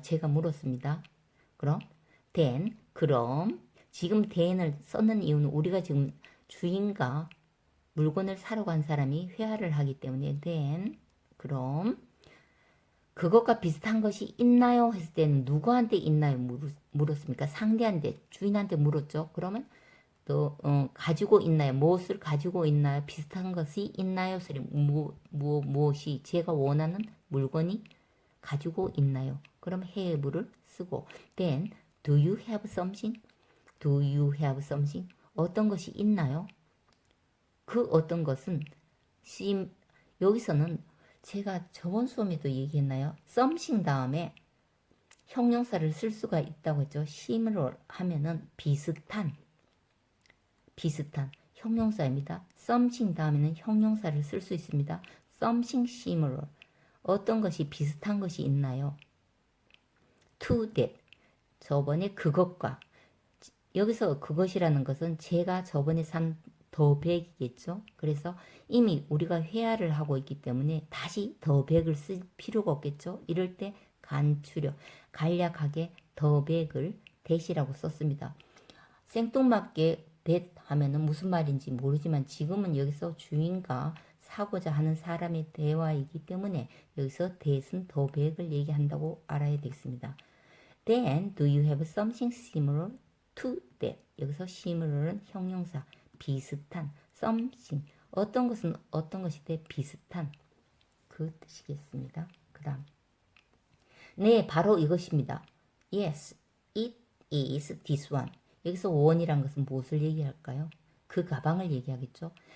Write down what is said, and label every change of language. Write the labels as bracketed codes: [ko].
[ko] 제가 물었습니다. 그럼 then, 그럼 지금 then을 썼는 이유는 우리가 지금 주인과 물건을 사러 간 사람이 회화를 하기 때문에 then, 그럼 그것과 비슷한 것이 있나요? 했을 때는 누구한테 있나요? 물었습니까? 상대한테, 주인한테 물었죠. 그러면 또 가지고 있나요? 무엇을 가지고 있나요? 비슷한 것이 있나요? 소리 무엇이 제가 원하는 물건이 가지고 있나요? 그럼 have를 쓰고 [en] then do you have something? Do you have something? [ko] 어떤 것이 있나요? 그 어떤 것은 여기서는 제가 저번 수업에도 얘기했나요? something 다음에 형용사를 쓸 수가 있다고 했죠. similar 하면은 비슷한 형용사입니다. something 다음에는 형용사를 쓸 수 있습니다. [en] something similar. [ko] 어떤 것이 비슷한 것이 있나요? [en] to that. [ko] 저번에 그것과 여기서 그것이라는 것은 제가 저번에 산 더백이겠죠. 그래서 이미 우리가 회화를 하고 있기 때문에 다시 더백을 쓸 필요가 없겠죠. 이럴 때 간략하게 더백을 대시라고 썼습니다. 생뚱맞게 that 하면은 무슨 말인지 모르지만 지금은 여기서 주인과 사고자 하는 사람의 대화이기 때문에 여기서 that은 더백을 얘기한다고 알아야 되겠습니다. [en] Then do you have something similar to that? [ko] 여기서 similar은 형용사, 비슷한, something, 어떤 것은 어떤 것이 돼 비슷한 그 뜻이겠습니다. 그 다음 네, 바로 이것입니다. [en] Yes, it is this one. [ko] 여기서 one이란 것은 무엇을 얘기할까요? 그 가방을 얘기하겠죠.